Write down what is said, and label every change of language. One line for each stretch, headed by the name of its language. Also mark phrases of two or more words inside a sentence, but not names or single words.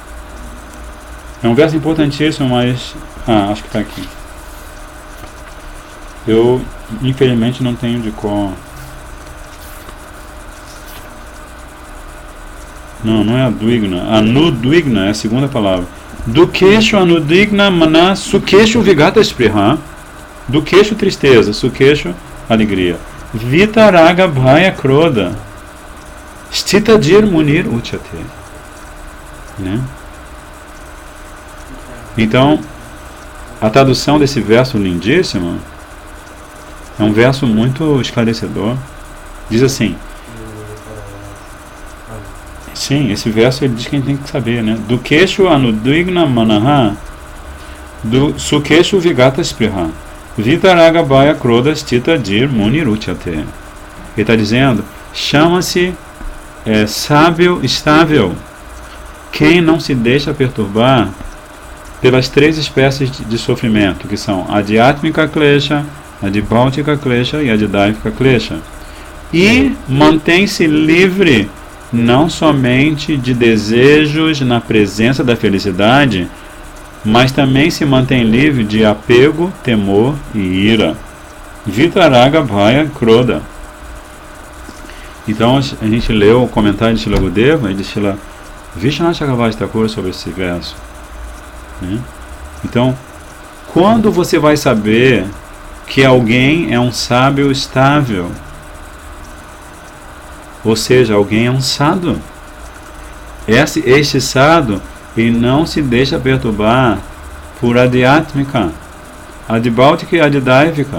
Portuguese: É um verso importantíssimo, mas... acho que está aqui. Eu, infelizmente, não tenho de cor. Não é Advigna. Anudvigna é a segunda palavra.
Sanskrit: Dukeshu anudvigna mana sukeshu vigata spriha.
Portuguese: Dukeshu tristeza, sukeshu alegria.
Sanskrit: Vitaraga bhaya kroda. Stitadir munir uchate.
Portuguese: Né? Então, a tradução desse verso lindíssimo é um verso muito esclarecedor. Diz assim: sim, esse verso ele diz que a gente tem que saber, né?
Sanskrit: Dukeshu anudvigna manaha sukeshu vigata spriha. Vitaraga bhaya kroda stitadir munir uchate.
Portuguese: Ele está dizendo, chama-se sábio estável quem não se deixa perturbar pelas três espécies de sofrimento, que são
Sanskrit: Adhyatmika Klesha, Adibhautika Klesha
Portuguese: e
Sanskrit: Adidaivika Klesha,
Portuguese: e mantém-se livre não somente de desejos na presença da felicidade, mas também se mantém livre de apego, temor e ira.
Sanskrit: Vitaraga bhaya kroda.
Portuguese: Então a gente leu o comentário de Srila Gurudeva e de Srila Vishwanath Chakravarti Thakur sobre esse verso, né? Então, quando você vai saber que alguém é um sábio estável, ou seja, alguém é um sadhu, este sadhu, ele não se deixa perturbar por Adhyatmika, Adibhautika e Adidaivika.